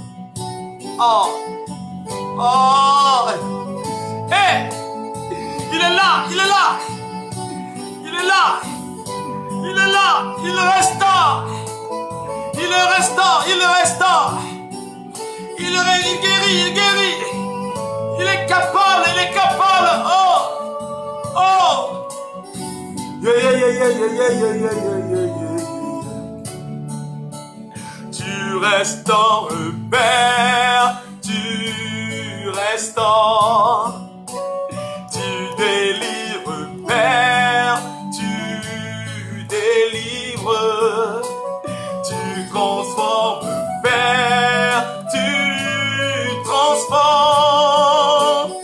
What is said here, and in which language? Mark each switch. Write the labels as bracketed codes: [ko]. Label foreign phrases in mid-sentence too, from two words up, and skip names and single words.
[fr] Oh, oh, hey, il est là, il est là, il est là, il est là, il reste. Il est restant, il est restant. Il guérit, il guérit. Il est capable, il est capable. Oh, oh. [en] Yeah, yeah, yeah, yeah, yeah, yeah, yeah, yeah, yeah. [fr] Tu restaures, Père, tu restaures. Tu délivres, Père, tu délivres. Tu transformes, Père, tu transformes.